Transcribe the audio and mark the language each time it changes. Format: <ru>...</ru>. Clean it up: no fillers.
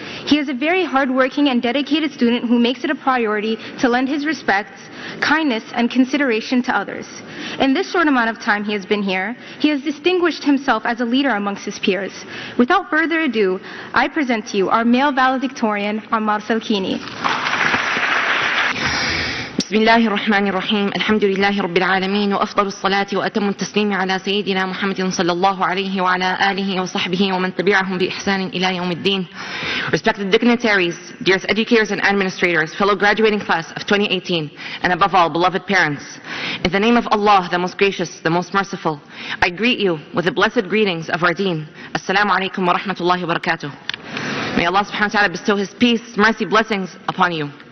<en>He is a very hardworking and dedicated student who makes it a priority to lend his respects, kindness, and consideration to others. In this short amount of time he has been here, he has distinguished himself as a leader amongst his peers. Without further ado, I present to you our male valedictorian, Ammar Salkini.</en> <ar>بسم الله الرحمن الرحيم الحمد لله رب العالمين وأفضل الصلاة وأتم التسليم على سيدنا محمد صلى الله عليه وعلى آله وصحبه ومن تبعهم بإحسان إلى يوم الدين.</ar> <en>Respected dignitaries, dear educators and administrators, fellow graduating class of 2018, and above all, beloved parents, in the name of Allah, the most gracious, the most merciful, I greet you with the blessed greetings of our deen.</en> <ar>Assalamu alaikum wa rahmatullahi wa barakatuh.</ar> <en>May Allah subhanahu wa ta'ala bestow His peace, mercy, blessings upon you.</en>